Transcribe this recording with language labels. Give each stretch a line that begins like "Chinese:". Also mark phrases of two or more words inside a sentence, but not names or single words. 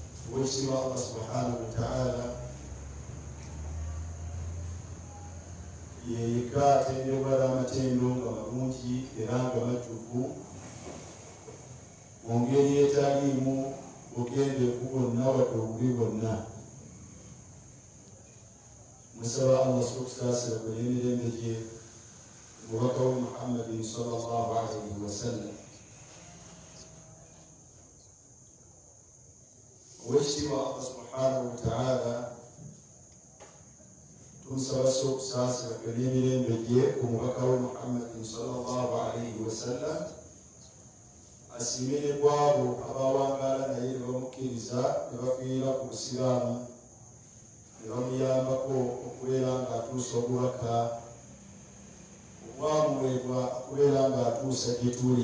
Arabic: ويسمى الله سبحانه وتعالى
Ganda: yeyika tendebala amatendo nga malungi era nga majjuvu mu ngeri etaliimu bugendeefu bwonna wadde obubi bwonna. Musaba Allah okusaasira ku n'emirembe gye mubaka we Muhammadin
Arabic: sallallahu alaihi wasallam.
Ganda: Owekitiibwa
Arabic: Allah subhanahu wa ta'ala
Ganda: tumusaba okusaasira ku n'emirembe gye ku mubaka we Muhammadin
Arabic: sallallahu alaihi wasallam,
Ganda: asiimire ku abo abawangaala naye ne bamukkiriza ne bafiira ku busiraamu ne bamuyambako okubeera ng'atuusa obubaka obwamuweebwa okubeera ng'atuusa gye tuli.